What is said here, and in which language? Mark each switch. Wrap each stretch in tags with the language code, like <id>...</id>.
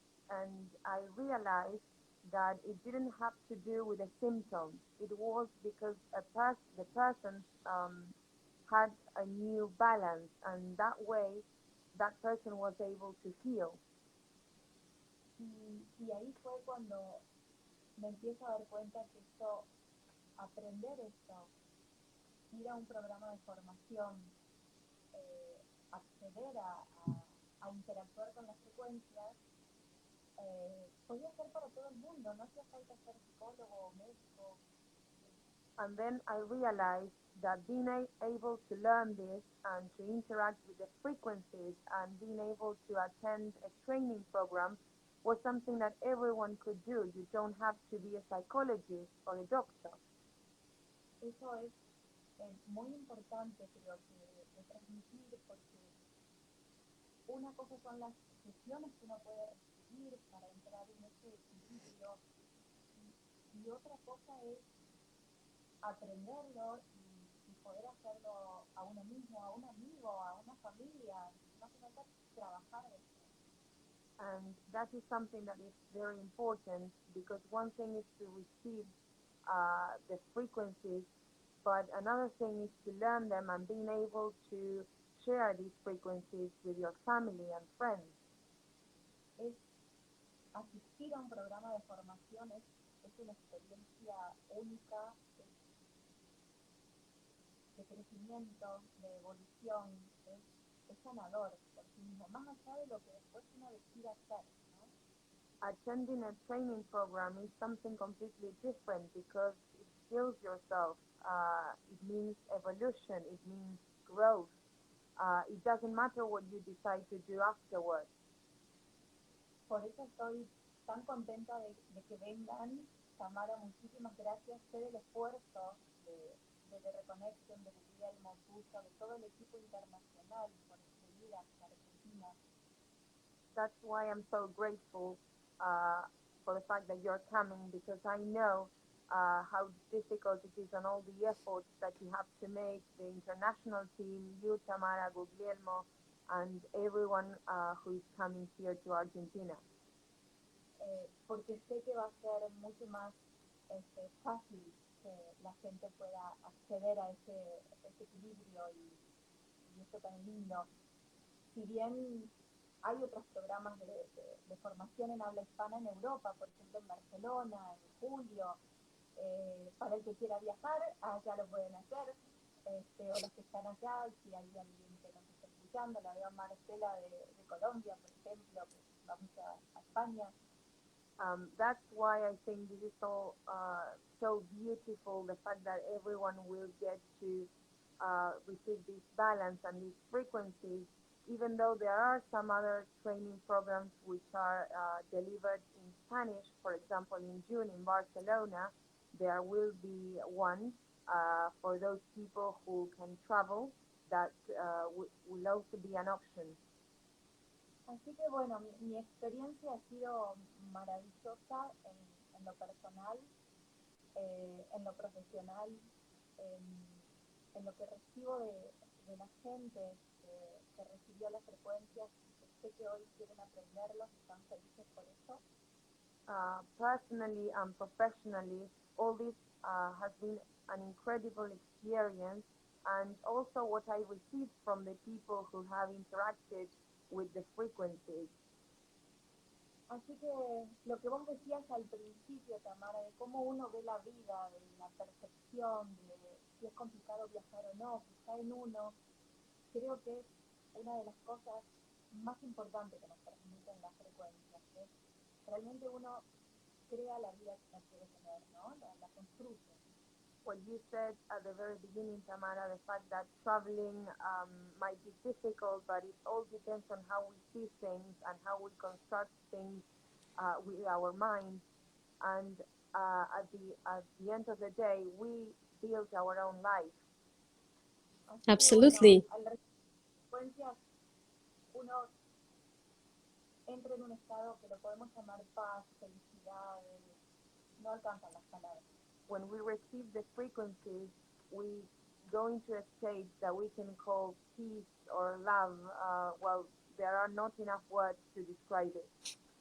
<en>And I realized that it didn't have to do with a symptom. It was because the person had a new balance, and that way that person was able to heal.</en> <es>Y ahí fue cuando me empiezo a dar cuenta que esto, aprender esto, ir a un programa de formación, acceder a interactuar con las frecuencias, podía ser para todo el mundo, no hacía falta ser psicólogo o médico.</es> <en>And then I realized that being able to learn this and to interact with the frequencies and being able to attend a training program was something that everyone could do. You don't have to be a psychologist or a doctor.</en> <es>Eso es muy importante, creo que, de transmitir, porque una cosa son las sesiones que uno puede recibir para entrar en ese equilibrio, y otra cosa es aprenderlo y poder hacerlo a uno mismo, a un amigo, a una familia. No hace falta trabajar esto.</es> <en>And that is something that is very important, because one thing is to receive the frequencies, but another thing is to learn them and being able to share these frequencies with your family and friends.</en> <es>Es asistir a un programa de formación es una experiencia única, de crecimiento, de evolución, es sanador por sí mismo, más allá de lo que después uno decida hacer, ¿no?</es> <en>Attending a training program is something completely different, because it heals yourself. It means evolution. It means growth. It doesn't matter what you decide to do afterwards.</en> <es>Por eso estoy tan contenta de que vengan. Tamara, muchísimas gracias. Sé del esfuerzo de Reconexión, de Guillermo, tuyo, de todo el equipo internacional por venir hasta Argentina.</es> <en>That's why I'm so grateful for the fact that you're coming, because I know how difficult it is and all the efforts that you have to make, the international team, you, Tamara, Guglielmo, and everyone who is coming here to Argentina.</en> <es>Porque sé que va a ser mucho más fácil que la gente pueda acceder a ese equilibrio y esto tan lindo. Si bien hay otros programas de formación en habla hispana en Europa, por ejemplo en Barcelona, en julio, para el que quiera viajar, allá lo pueden hacer, o los que están allá, si hay alguien que nos está escuchando, la veo a Marcela de Colombia, por ejemplo, que vamos a España.</es> <en>That's why I think this is so beautiful, the fact that everyone will get to receive this balance and these frequencies, even though there are some other training programs which are delivered in Spanish. For example, in June in Barcelona, there will be one for those people who can travel. That will also be an option.</en> <es>Así que bueno, mi experiencia ha sido maravillosa en lo personal, en lo profesional, en lo que recibo de la gente que recibió las frecuencias. Sé que hoy quieren aprenderlos, están felices por eso.</es> <en>Personally and professionally, all this has been an incredible experience, and also what I received from the people who have interacted with the frequencies.</en> <es>Así que lo que vos decías al principio, Tamara, de cómo uno ve la vida, de la percepción, de si es complicado viajar o no, quizá en uno, creo que es una de las cosas más importantes que nos permiten las frecuencias, que realmente uno crea la vida que uno quiere tener, ¿no? La construye.</es> <en>What you said at the very beginning, Tamara, the fact that traveling might be difficult, but it all depends on how we see things and how we construct things with our minds. And at the end of the day, we build our own life.</en> <es>Así</es> <en>Absolutely.</en> <es>Que, bueno, al recibir frecuencias, uno entra en un estado que lo podemos llamar paz, felicidad, no alcanzan las palabras.</es> <en>When we receive the frequencies, we go into a state that we can call peace or love. Well, there are not enough words to describe it.</en>